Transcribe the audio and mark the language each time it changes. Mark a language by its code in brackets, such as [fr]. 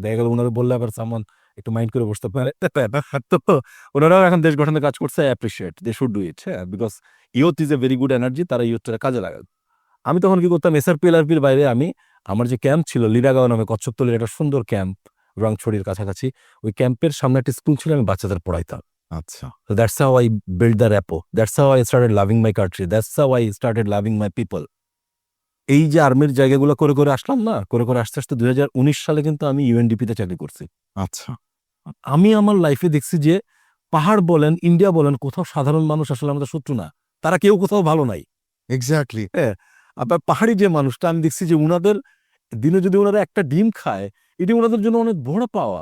[bn] দেখা গেল ওনারা বললে আবার সামন একটু মাইন্ড করে বসতে পারে। তো ওনারাও এখন দেশ গঠনের কাজ করছে, appreciate, [en] They should do it. হ্যাঁ, because youth is a very good energy, [bn] তারা ইউথটা কাজে লাগাবে। আমি তখন কি করতাম, এসআরপি এলআরপির বাইরে আমি আমার যে ক্যাম্প ছিল লিডাগাঁও নামে, কচ্ছপতলির একটা সুন্দর ক্যাম্প রংছড়ির কাছাকাছি, ওই ক্যাম্পের সামনে একটা স্কুল ছিল, আমি বাচ্চাদের পড়াইতাম। আচ্ছা। [en] So that's how I built the rapport. That's how I started loving my country. That's how I started loving my people. [bn] এই যে আর্মির জায়গাগুলো করে করে আসলাম না, করে করে আস্তে আস্তে 2019 সালে কিন্তু আমি ইউএনডিপিতে চাকরি করছি। আচ্ছা। আমি আমার লাইফে দেখছি যে পাহাড় বলেন, ইন্ডিয়া বলেন, কোথাও সাধারণ মানুষ আসলে আমাদের শত্রু না, তারা কেউ কোথাও ভালো নাই। [en] Exactly. [bn] হ্যাঁ, আবার পাহাড়ি যে মানুষটা আমি দেখছি যে উনাদের দিনে যদি ওনারা একটা ডিম খায়, এটি ওনাদের জন্য অনেক বড় পাওয়া।